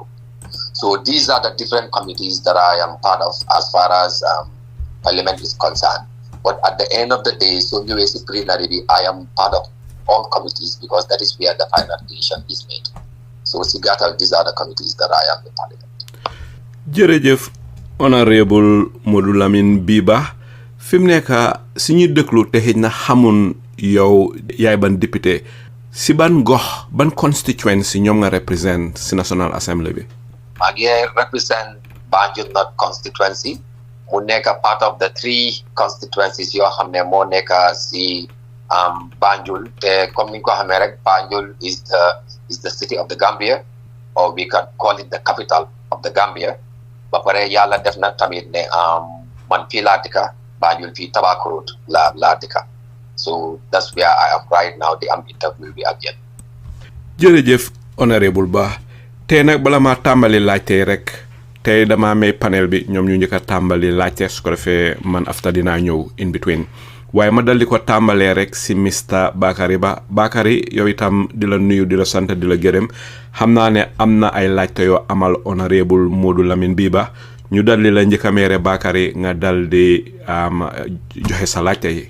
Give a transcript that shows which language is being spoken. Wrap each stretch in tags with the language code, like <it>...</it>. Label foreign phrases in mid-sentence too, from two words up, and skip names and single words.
<en>So these are the different committees that I am part of as far as Parliament is concerned. But at the end of the day, so I am part of all committees because that is where the final decision is made. So Sigata, these are the committees that I am in Parliament.</en> <wo>Jërëjëf Honourable Lamin B Bah fi mu nekk si ñu dëkklu te xëj na xamun yow yaay ban député si ban gox ban constituency ñoom nga represent si</wo> <en>National Assembly</en> <wo>bi. maa ngi represent Banjul North constituency mu nekk</wo> <en>part of the 3 constituencies</en> <wo>yoo xam ne moo nekk si Banjul te comme ni ko xamee rek</wo> <en>Banjul is the city of the Gambia, or we can call it the capital of the Gambia.</en> <wo>ba pare yàlla def na tamit ne man fii laa dëkka Banjul fii Tobacco Road laa dëkka,</wo> <en>so that's where I am right now.</en> <wo>di am interview bi ak yéen. jërëjëf Honourable Bah tey nag bala maa tàmbali laajte rek tey dama may panel bi ñoom ñu njëkk a tàmbali laajte su ko defee man after dinaa ñëw</wo> <en>in between</en> <wo>waaye ma dal di ko tàmbalee rek si Mr Bakary Bah. Bakary yow itam di la nuyu di la sant di la gërëm xam naa ne am na ay laajte yoo amal Honourable Lamin B Bah ñu dal di la njëkk a meere Bakary nga dal di joxe sa laajte yi.</wo>